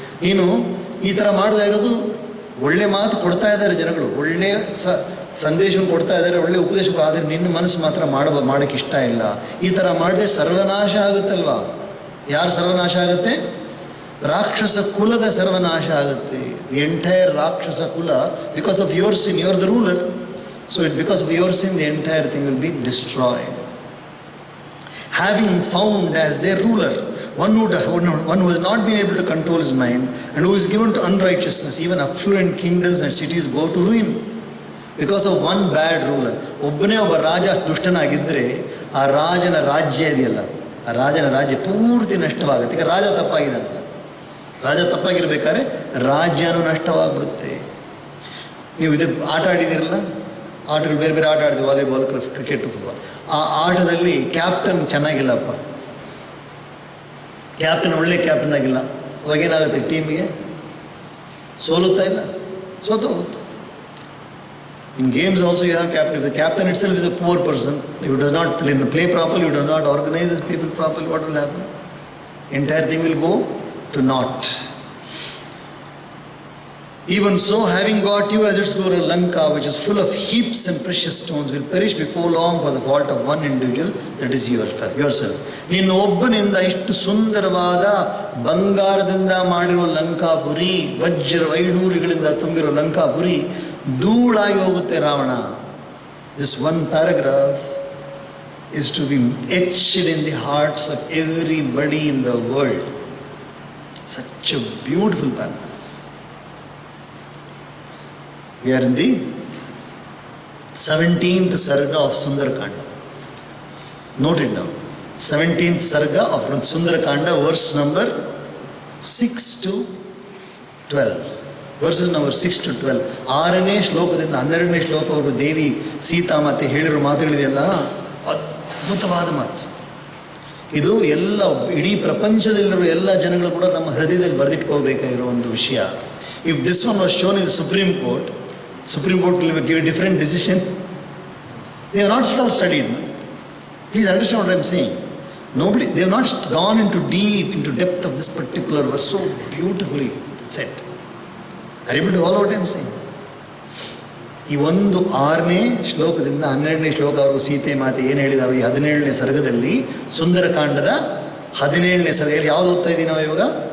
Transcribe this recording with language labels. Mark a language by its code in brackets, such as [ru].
[kn] ನೀನು ಈ ಥರ ಮಾಡ್ತಾ ಇರೋದು, ಒಳ್ಳೆ ಮಾತು ಕೊಡ್ತಾ ಇದ್ದಾರೆ ಜನಗಳು, ಒಳ್ಳೆಯ ಸಂದೇಶವನ್ನು ಕೊಡ್ತಾ ಇದ್ದಾರೆ, ಒಳ್ಳೆ ಉಪದೇಶ, ಆದರೆ ನಿನ್ನ ಮನಸ್ಸು ಮಾತ್ರ ಮಾಡೋಕ್ಕೆ ಇಷ್ಟ ಇಲ್ಲ. ಈ ಥರ ಮಾಡಿದ್ರೆ ಸರ್ವನಾಶ ಆಗುತ್ತಲ್ವಾ? ಯಾರು ಸರ್ವನಾಶ ಆಗುತ್ತೆ? ರಾಕ್ಷಸ ಕುಲದ ಸರ್ವನಾಶ ಆಗುತ್ತೆ. [en] The entire ರಾಕ್ಷಸ ಕುಲ, because of your sin, you are the ruler. So because of your sin the entire thing will be destroyed. Having found as their ruler one who has not been able to control his mind and who is given to unrighteousness, even affluent kingdoms and cities go to ruin because of one bad ruler. [kn] ಒಬ್ಬನೇ ಒಬ್ಬ ರಾಜ ದುಷ್ಟನಾಗಿದ್ದರೆ ಆ ರಾಜನ ರಾಜ್ಯ ಇದೆಯಲ್ಲ, ಆ ರಾಜನ ರಾಜ್ಯ ಪೂರ್ತಿ ನಷ್ಟವಾಗುತ್ತೆ. ಈಗ ರಾಜ ತಪ್ಪಾಗಿದ್ದಾನಲ್ಲ, ರಾಜ ತಪ್ಪಾಗಿರ್ಬೇಕಾದ್ರೆ ರಾಜ್ಯನೂ ನಷ್ಟವಾಗ್ಬಿಡುತ್ತೆ. ನೀವು ಇದು ಆಟ ಆಡಿದ್ದೀರಲ್ಲ, ಆಟಗಳು ಬೇರೆ ಬೇರೆ ಆಟ ಆಡಿದ್ವಿ, ವಾಲಿಬಾಲ್, ಕ್ರಿಕೆಟ್, ಫುಟ್ಬಾಲ್. ಆ ಆಟದಲ್ಲಿ ಕ್ಯಾಪ್ಟನ್ ಚೆನ್ನಾಗಿಲ್ಲಪ್ಪ, ಕ್ಯಾಪ್ಟನ್ ಒಳ್ಳೆ ಕ್ಯಾಪ್ಟನ್ ಆಗಿಲ್ಲ, ಅವಾಗೇನಾಗುತ್ತೆ? ಟೀಮಿಗೆ ಸೋಲುತ್ತಾ ಇಲ್ಲ, ಸೋತೋಗುತ್ತೆ. [en] In games also you have captain. If the captain itself is a poor person, you does not play properly, you does not organise this people properly, what will happen? Entire thing will go to naught. Even so, having got you as its ruler Lanka, which is full of heaps and precious stones, will perish before long for the fault of one individual, that is yourself. [kn] ನೀನು ಒಬ್ಬನಿಂದ ಇಷ್ಟು ಸುಂದರವಾದ ಬಂಗಾರದಿಂದ ಮಾಡಿರೋ ಲಂಕಾಪುರಿ, ವಜ್ರ ವೈಡೂರಿಗಳಿಂದ ತುಂಬಿರೋ ಲಂಕಾಪುರಿ ಧೂಳಾಗಿ ಹೋಗುತ್ತೆ Ravana. [en] This one paragraph is to be etched in the hearts of everybody in the world. Such a beautiful paragraph. We are in the 17th Sarga of Sundarakanda. Note it down. 17th Sarga of Sundarakanda, verse number 6 to 12. Verses number 6 to 12. [kn] 6ನೇ ಶ್ಲೋಕದಿಂದ 12ನೇ ಶ್ಲೋಕವರೆಗೂ ದೇವಿ ಸೀತಾಮಾತೆ ಹೇಳಿರೋ ಮಾತುಗಳಿದೆಯಲ್ಲ, ಅದ್ಭುತವಾದ ಮಾತು. ಇದು ಎಲ್ಲ ಇಡೀ ಪ್ರಪಂಚದಲ್ಲಿರುವ ಎಲ್ಲ ಜನಗಳು ಕೂಡ ನಮ್ಮ ಹೃದಯದಲ್ಲಿ ಬರೆದಿಟ್ಕೋಬೇಕಾಗಿರೋ ಒಂದು ವಿಷಯ. [en] If this one was shown in the Supreme Court will give a different decision. They have not at all studied. Please understand what I am saying. They have not gone into depth of this particular verse, so beautifully said. Are you able to follow what I am saying? [kn] ಈ ಒಂದು 6ನೇ ಶ್ಲೋಕದಿಂದ 12ನೇ ಶ್ಲೋಕ ಅವರು ಸೀತೆ ಮಾತೆ ಏನು ಹೇಳಿದಾರೋ, ಈ 17ನೇ ಸರ್ಗದಲ್ಲಿ ಸುಂದರಕಾಂಡದ 17ನೇ ಸರ್ಗ. ಯಾವ್ದು ಓದ್ತಾ ಇದ್ದೀವಿ ನಾವು ಇವಾಗ?